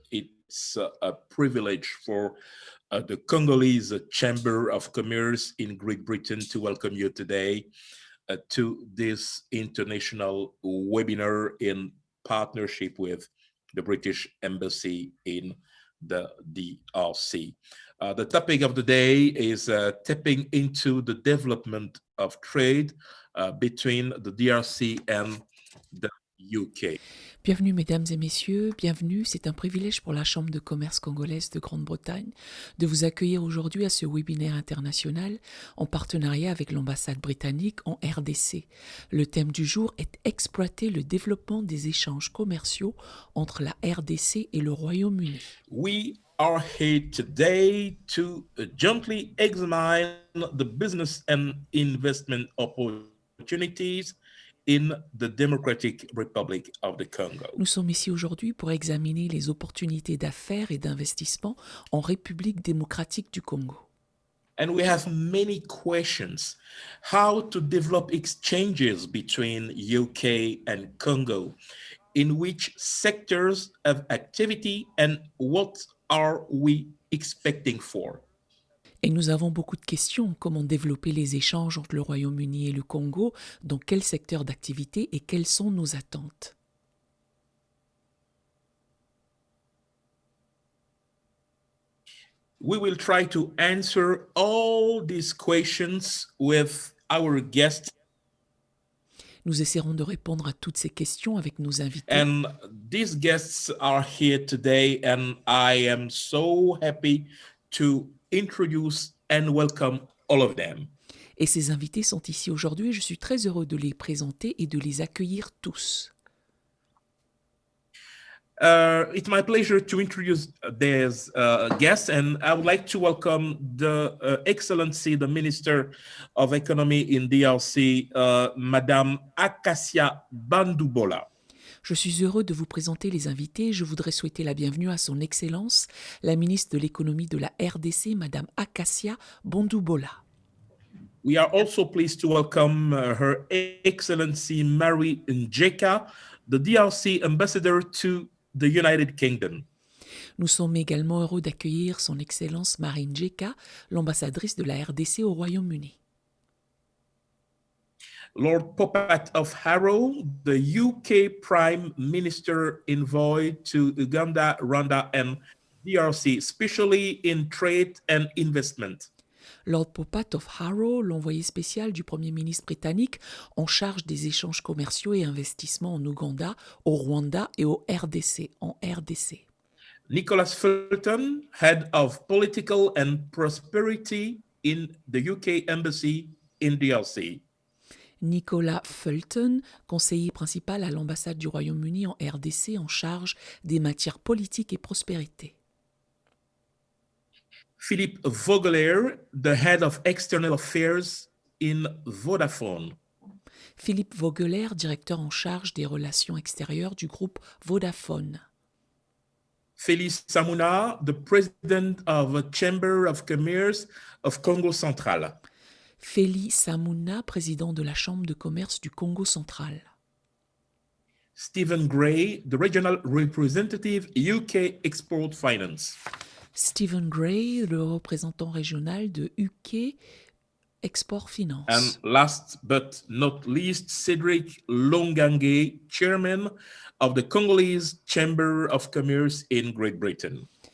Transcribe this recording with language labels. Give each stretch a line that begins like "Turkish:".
English: It's a privilege for the Congolese Chamber of Commerce in Great Britain to welcome you today to this international webinar in partnership with the British Embassy in the DRC. The topic of the day is tapping into the development of trade between the DRC and the UK.
French: Bienvenue mesdames et messieurs, bienvenue, c'est un privilège pour la Chambre de commerce congolaise de Grande-Bretagne de vous accueillir aujourd'hui à ce webinaire international en partenariat avec l'ambassade britannique en RDC. Le thème du jour est exploiter le développement des échanges commerciaux entre la RDC et le Royaume-Uni.
English: We are here today to gently examine the business and investment opportunities in the Democratic Republic of the Congo.
French: Nous sommes ici aujourd'hui pour examiner les opportunités d'affaires et d'investissement en République démocratique du Congo.
English: And we have many questions. How to develop exchanges between UK and Congo? In which sectors of activity and what are we expecting for?
French: Et nous avons beaucoup de questions. Comment développer les échanges entre le Royaume-Uni et le Congo? Dans quel secteur d'activité et quelles sont nos attentes?
English: We will try to answer all these questions with our guests.
French: Nous essaierons de répondre à toutes ces questions avec nos invités.
English: And these guests are here today, and I am so happy to introduce and welcome all of them.
French: Et ces invités sont ici aujourd'hui et je suis très heureux de les présenter et de les accueillir tous.
English: It's my pleasure to introduce these guests, and I would like to welcome the Excellency, the Minister of Economy in DRC, Madame Akasia Bandoubola.
French: Je suis heureux de vous présenter les invités. Je voudrais souhaiter la bienvenue à son Excellence, la ministre de l'économie de la RDC, Madame Akasia Bandoubola.
English: We are also pleased to welcome Her Excellency Mary Njeka, the DRC Ambassador to the United Kingdom.
French: Nous sommes également heureux d'accueillir son Excellence Mary Njeka, l'ambassadrice de la RDC au Royaume-Uni.
English: Lord Popat of Harrow, the UK Prime Minister envoy to Uganda, Rwanda, and DRC, especially in trade and investment.
French: Lord Popat of Harrow, l'envoyé spécial du Premier ministre britannique en charge des échanges commerciaux et investissements en Ouganda, au Rwanda et au RDC, en RDC.
English: Nicholas Fulton, Head of Political and Prosperity in the UK Embassy in DRC.
French: Nicolas Fulton, conseiller principal à l'ambassade du Royaume-Uni en RDC en charge des matières politiques et prospérité.
English: Philippe Vogelaar, the Head of External Affairs in Vodafone.
French: Philippe Vogelaar, directeur en charge des relations extérieures du groupe Vodafone.
English: Félix Samuna, the President of the Chamber of Commerce of Congo Central.
French: Félix Samuna, président de la Chambre de commerce du Congo central.
English: Stephen Gray, the Regional Representative UK Export Finance.
French: Stephen Gray, le représentant régional de UK Export Finance.
English: And last but not least, Cédric Longange, Chairman of the Congolese Chamber of Commerce in Great Britain.